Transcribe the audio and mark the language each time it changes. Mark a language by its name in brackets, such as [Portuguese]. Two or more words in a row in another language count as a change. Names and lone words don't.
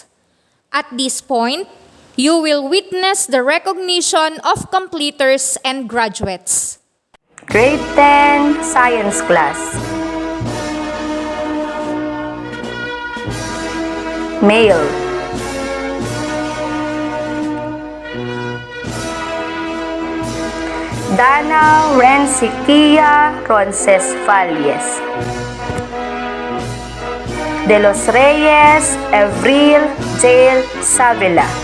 [English] At this point, you will witness the recognition of completers and graduates. Grade 10 Science Class. Male. Dana Renciquia Roncesvalles. De los Reyes Avril Jail Savila.